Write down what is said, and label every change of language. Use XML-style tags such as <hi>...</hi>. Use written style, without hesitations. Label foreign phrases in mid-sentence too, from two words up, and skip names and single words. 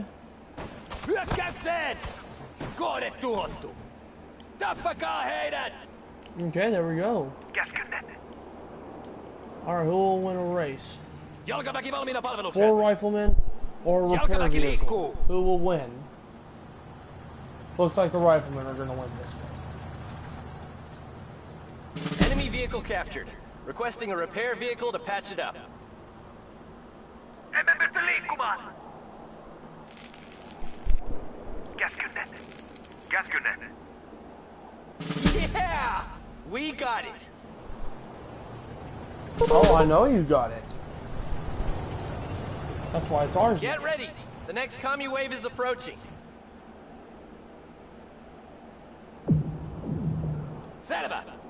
<fi>Hyökkäykseen. Kohde tuhottu. Tappakaa heidät.</fi> <en>Okay, there we go.</en> <fi>Käskynne.</fi> <en>Alright, who will win a race?</en> <fi>Jalkaväki valmiina palvelukseen.</fi> <en>4 riflemen or a repair</en> <fi>Jalkaväki</fi> <en>vehicle?</en> <fi>liikkuu.</fi> <en>Who will win? Looks like the riflemen are gonna win this one. Enemy vehicle captured. Requesting a repair vehicle to patch it up.</en> <fi>Emme pysty liikkumaan. Käskynne. Käskynne.</fi> <en>Yeah! We got it! Oh, I know you got it. That's why it's ours. Get ready! The next commie wave is approaching.</en> <fi>Selvä.</fi>